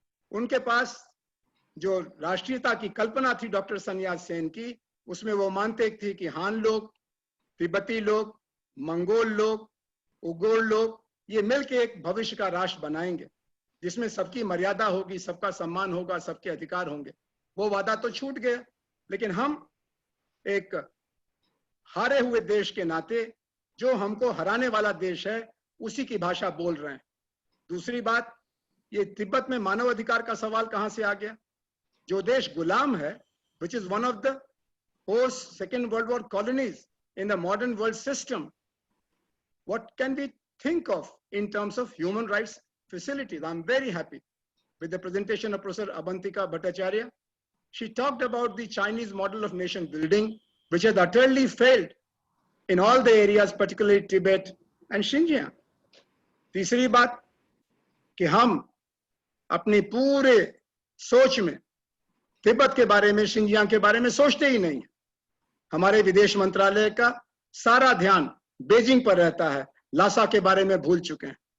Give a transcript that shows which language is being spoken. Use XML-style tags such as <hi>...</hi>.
<hi>उनके पास जो राष्ट्रीयता की कल्पना थी डॉक्टर सन्यास सेन की, उसमें वो मानते थे कि हान लोग, तिब्बती लोग, मंगोल लोग, उगोर लोग, ये मिलके एक भविष्य का राष्ट्र बनाएंगे जिसमें सबकी मर्यादा होगी, सबका सम्मान होगा, सबके अधिकार होंगे। वो वादा तो छूट गया, लेकिन हम एक हारे हुए देश के नाते, जो हमको हराने वाला देश है, उसी की भाषा बोल रहे हैं। दूसरी बात, ये तिब्बत में मानव अधिकार का सवाल कहां से आ गया? जो देश गुलाम है,</hi> <en>which is one of the post Second World War colonies in the modern world system, what can we think of in terms of human rights facilities? I'm very happy with the presentation of Professor Abanti Bhattacharya. She talked about the Chinese model of nation building, which has utterly failed in all the areas, particularly Tibet and Xinjiang.</en> <hi>तीसरी बात कि हम अपनी पूरे सोच में तिब्बत के बारे में, शिंजियांग के बारे में सोचते ही नहीं। हमारे विदेश मंत्रालय का सारा ध्यान बीजिंग पर रहता है, लासा के बारे में भूल चुके हैं।</hi>